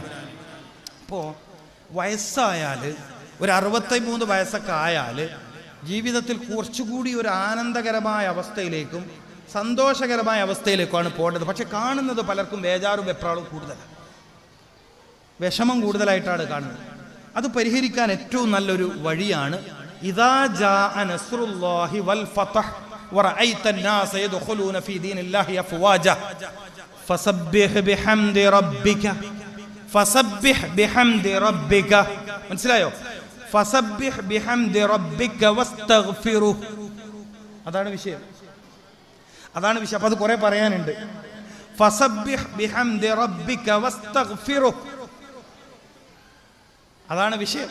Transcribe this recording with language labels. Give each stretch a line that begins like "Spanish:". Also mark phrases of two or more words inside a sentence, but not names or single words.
Malayalam: അപ്പോൾ വയസ്സായാൽ, ഒരു 63 വയസ്സൊക്കെ ആയാൽ ജീവിതത്തിൽ കുറച്ചുകൂടി ഒരു ആനന്ദകരമായ അവസ്ഥയിലേക്കും സന്തോഷകരമായ അവസ്ഥയിലേക്കാണ് പോകേണ്ടത്. പക്ഷെ കാണുന്നത് പലർക്കും ബേജാറും വെപ്രാളും കൂടുതലാണ്, വിഷമം കൂടുതലായിട്ടാണ് കാണുന്നത്. അത് പരിഹരിക്കാൻ ഏറ്റവും നല്ലൊരു വഴിയാണ്
Arabic: إذا جاء نصر الله والفتح ورأيت الناس يدخلون في دين الله أفواجا فسبح بحمد ربك. മനസ്സിലായോ? فسبح بحمد ربك واستغفره.
Malayalam: അതാണ് വിഷയം. അപ്പോൾ അത് കുറെ പറയാനുണ്ട്.
Arabic: فسبح بحمد ربك واستغفره,
Malayalam: അതാണ് വിഷയം.